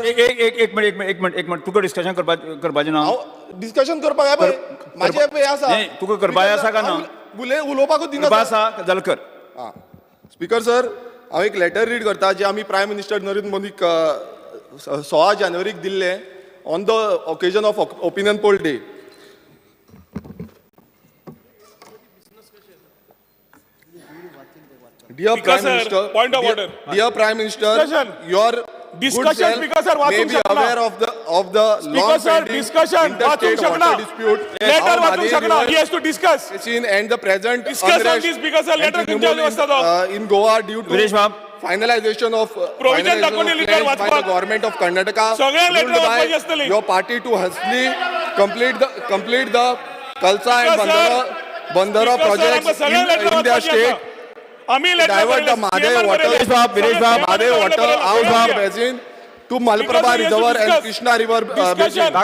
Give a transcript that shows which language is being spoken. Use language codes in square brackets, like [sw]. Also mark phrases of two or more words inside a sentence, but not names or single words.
[kok] एक मिनिट तुका डिस्कशन करपाचें ना डिस्कशन करपाक जाय माझे हे आसा तुका करपाचें आसा काय ना उलोवपाकूच दिना आसा जाल्यार कर [en] speaker sir [kok] हांव एक लेटर रीड करता जे आमी [en] Prime Minister [kok] नरेंद्र मोदीक 16 जानेवारीक दिल्ले [en] on the occasion of opinion poll day Dear Prime Minister, point of order. Dear Prime Minister, your discussion speaker sir may be aware of the long pending interstate water dispute. [kok] Letter वाचूंक शकना. [en] He has to discuss. And the present discuss on this speaker sir letter in Goa due to finalization of [mr] provision दाखवलेली तर [en] by the government of Karnataka. [kok] सगळे letter वाचपाचे असतले. [en] Your party to hastily complete the Kalsa and Bandara projects in their state. Divert the Mahadev water out of basin to Malaprabha Reservoir and Krishna River basin.